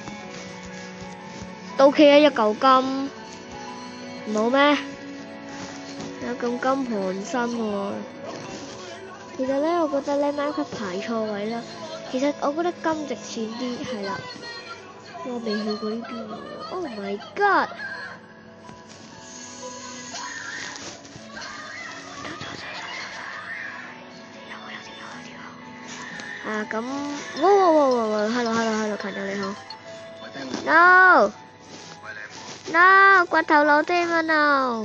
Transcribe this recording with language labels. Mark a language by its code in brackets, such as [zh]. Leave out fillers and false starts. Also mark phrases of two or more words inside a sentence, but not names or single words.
[yue] 都 OK 啊，一嚿金。唔好咩？有咁金盤身喎。其實咧，我覺得咧，Minecraft排錯位啦。其實我覺得金值錢啲，係啦。我未去過呢邊喎。 [en] Oh my god！ [yue] 咁，hello，朋友你好。No，掘頭路添啊 no！